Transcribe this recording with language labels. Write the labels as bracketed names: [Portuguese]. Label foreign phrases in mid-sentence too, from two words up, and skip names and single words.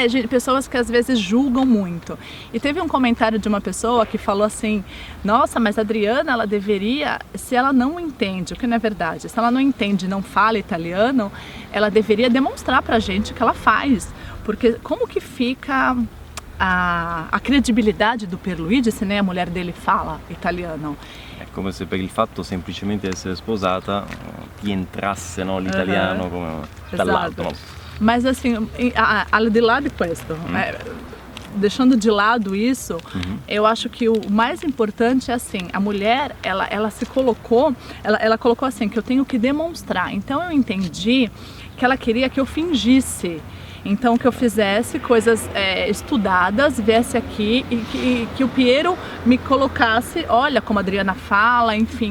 [Portuguese] Pessoas que às vezes julgam muito. E teve um comentário de uma pessoa que falou assim: nossa, mas a Adriana, ela deveria, se ela não entende, o que não é verdade, se ela não entende, não fala italiano, ela deveria demonstrar pra gente que ela faz. Porque como que fica a credibilidade do Pierluigi se nem a mulher dele fala italiano? [Italian] È come se per il fatto semplicemente di essere sposata ti entrasse, no, l'italiano come dall'alto. No? [Portuguese] Mas assim, [Italian] al di là de questo, [Portuguese] deixando de lado isso, eu acho que o mais importante é assim, a mulher, ela se colocou, ela colocou assim, que eu tenho que demonstrar. Então eu entendi que ela queria que eu fingisse. Então que eu fizesse coisas estudadas, viesse aqui e que o Piero me colocasse, olha como a Adriana fala, enfim.